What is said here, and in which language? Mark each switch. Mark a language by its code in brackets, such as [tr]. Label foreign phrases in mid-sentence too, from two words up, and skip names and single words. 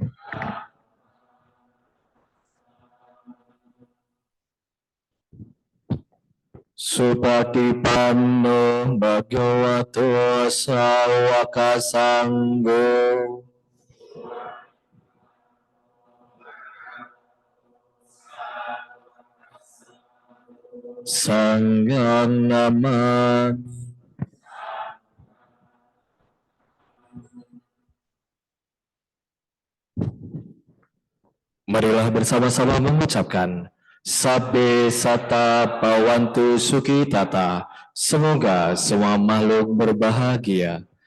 [pi] Supatipanno Bhagavato Sawaka Sangho. Sanghang namami. [id] Marilah bersama-sama mengucapkan [pi] Sabbe Sata Bhavantu Sukhitata. [id] Semoga semua makhluk berbahagia.